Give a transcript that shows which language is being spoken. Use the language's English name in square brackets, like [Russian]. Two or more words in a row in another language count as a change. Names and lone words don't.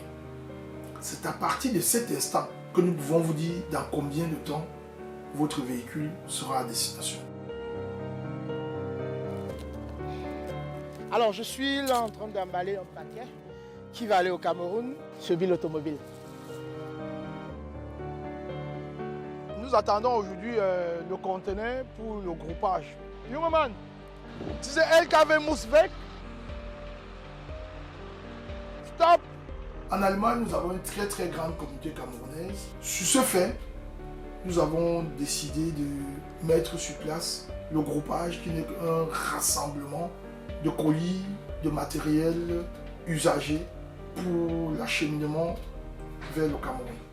[French] C'est à partir de cet instant que nous pouvons vous dire dans combien de temps votre véhicule sera à destination. Alors je suis là en train d'emballer un paquet qui va aller au Cameroun chez Bill Automobile. Nous attendons aujourd'hui le conteneur pour le groupage. [German] Youngman, diese LKW muss weg. Stop. [French] En Allemagne, nous avons une très grande communauté camerounaise. Sur ce fait, nous avons décidé de mettre sur place le groupage qui n'est qu'un rassemblement de colis, de matériel usagé pour l'acheminement vers le Cameroun.